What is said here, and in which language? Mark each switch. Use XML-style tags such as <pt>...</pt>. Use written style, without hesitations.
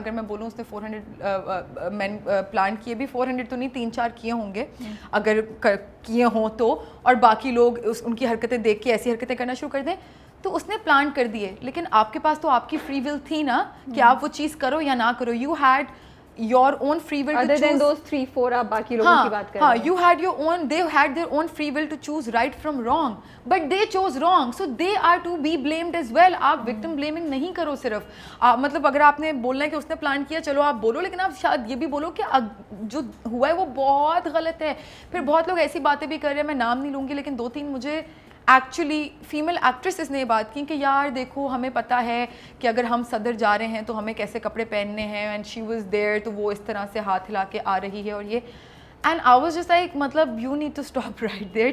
<hi>अगर मैं बोलूँ उसने 400 men प्लांट किए भी, 400 तो नहीं 3-4 किए होंगे अगर किए हों तो, और बाकी लोग उनकी हरकतें देख के ऐसी हरकतें करना शुरू कर दें, तो उसने प्लांट कर दिए. लेकिन आपके पास तो आपकी फ्री विल थी ना कि आप वो चीज़ करो या ना करो.</hi> <en>you had your own free will other than those 3-4</en> <hi>आप बाकी लोगों की बात कर रहे हैं.</hi> <en>you had your own, they had their own free will to choose right from wrong, but they chose wrong, so they are to be blamed as well.</en> <hi>आप victim blaming नहीं करो सिर्फ. मतलब अगर आपने बोलना है कि उसने प्लान किया, चलो आप बोलो, लेकिन आप शायद ये भी बोलो कि जो हुआ है वो बहुत गलत है. फिर बहुत लोग ऐसी बातें भी कर रहे हैं, मैं नाम नहीं लूँगी, लेकिन 2-3 मुझे एक्चुअली फीमेल एक्ट्रेसेस ने ये बात की कि यार देखो हमें पता है कि अगर हम सदर जा रहे हैं तो हमें कैसे कपड़े पहनने हैं,</hi> <en>and she was there,</en> <hi>तो वो इस तरह से हाथ हिला के आ रही है और ये,</hi> <en>and I was just like</en> <hi>मतलब</hi> <en>You need to stop right there.</en>